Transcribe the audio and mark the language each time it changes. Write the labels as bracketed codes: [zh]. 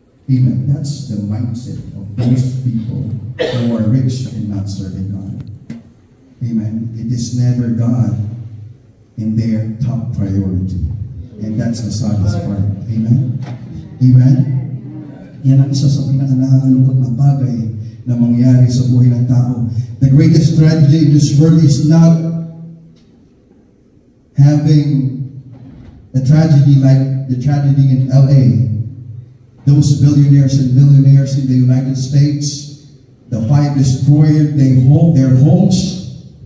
[en] Amen. That's the mindset of most people who are rich and not serving God. Amen. It is never God in their top priority. And that's the saddest part. Amen. Amen. [tl] Yan ang isa sa pinaka-nakakalungkot na bagay na mangyari sa buhay ng tao. [en] The greatest tragedy in this world is not having a tragedy like the tragedy in LA. Those billionaires and millionaires in the United States, the fire destroyed their homes.